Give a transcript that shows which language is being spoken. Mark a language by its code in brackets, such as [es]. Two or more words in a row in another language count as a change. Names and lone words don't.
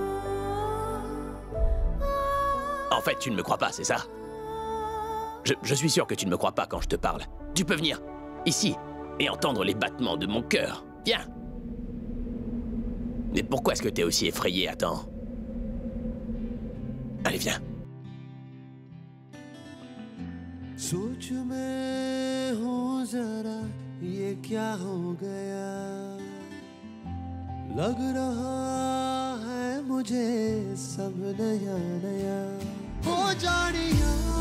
[fr] En fait, tu ne me crois pas, c'est ça? Je suis sûr que tu ne me crois pas quand je te parle. Tu peux venir, ici, et entendre les battements de mon cœur. Viens. Mais pourquoi est-ce que t'es aussi effrayé? Attends. Allez, viens. [hi] सोच में हूँ जरा ये क्या हो गया लग रहा है मुझे सब नया नया हो जानिया